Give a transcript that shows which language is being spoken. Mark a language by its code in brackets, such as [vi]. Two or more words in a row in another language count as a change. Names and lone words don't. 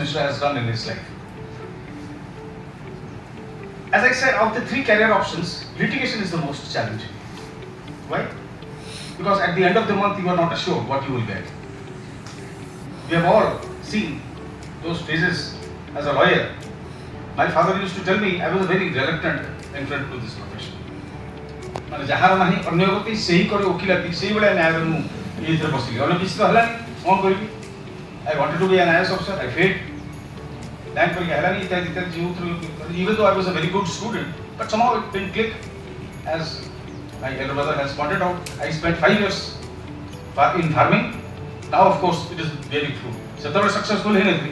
[en] Mishra has done in his life. As I said, of the three career options, litigation is the most challenging. Why? Because at the end of the month, you are not assured what you will get. We have all seen those phases as a lawyer. My father used to tell me I was a very reluctant entrant to this profession. [or] ମାନେ ଯାହାର ନାହିଁ ଅନ୍ୟ ଗତି ସେହି କରେ ଓକିଲାତି ସେଇଭଳିଆ ନ୍ୟାୟରେ ମୁଁ ଏଇଥିରେ ବସିଲି ଅନ୍ୟ କିଛି ତ ହେଲାନି କ'ଣ କରିବି [en] I wanted to be an IAS officer, I failed. Thank for Yahalani, even though I was a very good student, but somehow it didn't click. As my elder brother has pointed out, I spent 5 years in farming. Now, of course, it is bearing fruit. So, I was successful in it.